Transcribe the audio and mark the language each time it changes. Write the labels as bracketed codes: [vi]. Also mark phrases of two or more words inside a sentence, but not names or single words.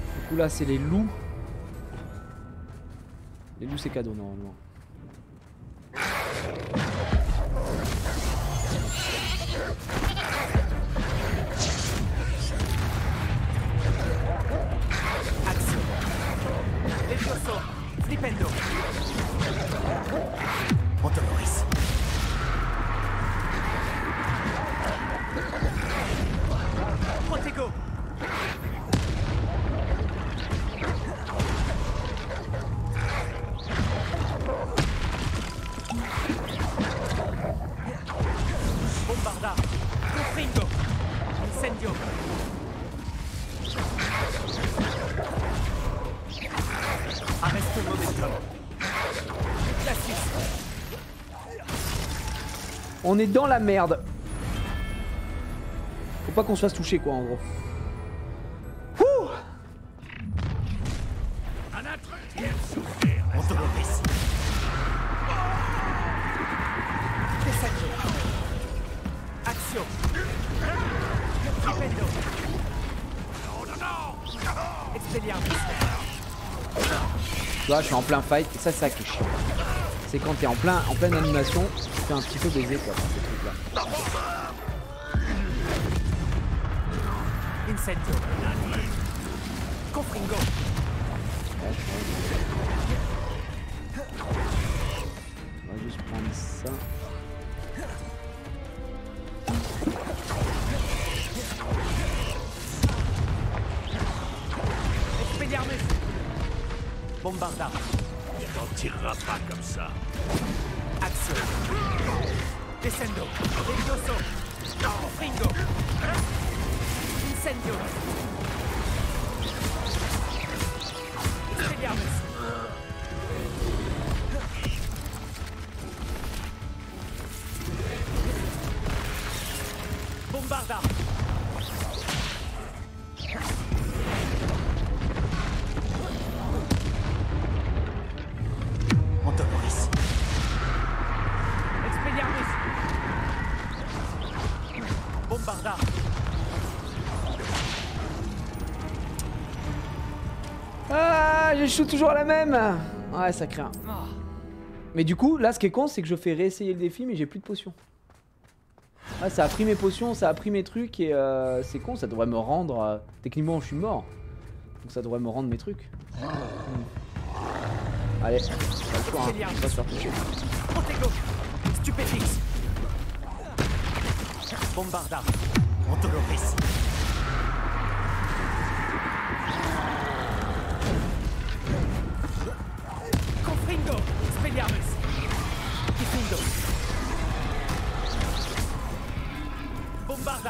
[fr] coup là c'est les loups. Les loups c'est cadeau normalement. Action. Levioso. Flipendo. Montoloris. Protego. Bombarda. Confringo. Incendio. Arrête le momentum. Classique. On est dans la merde. Faut pas qu'on se fasse toucher quoi en gros. Ouh. Un intrus qui aime souffrir. Montoloris. Descendio. Action. Flipendo. Non, non, non. Expelliarmus. Tu vois, je suis en plein fight et ça c'est ça qui est chiant. C'est quand t'es en pleine animation, tu te fais un petit peu baiser quoi par ces trucs là. Incendio. Confringo. On va juste prendre ça. Expelliarmus. Bombarda. Tu n'en tireras pas comme ça. Action. Descendo. Levioso. Confringo. Incendio. Expelliarmus. Bombarda. Montoloris. Expelliarmus. Bombarda. Ah, je shoot toujours à la même. Ouais, ça craint. Mais du coup, là, ce qui est con, c'est que je fais réessayer le défi, mais j'ai plus de potions. Ah, ça a pris mes potions, ça a pris mes trucs et c'est con, ça devrait me rendre. Techniquement, je suis mort. Donc ça devrait me rendre mes trucs. Allez, pas le choix, hein. On va se faire toucher. Protego. Stupéfix. Bombarda. Montoloris. Confringo. Expelliarmus. Diffindo. Bombarda.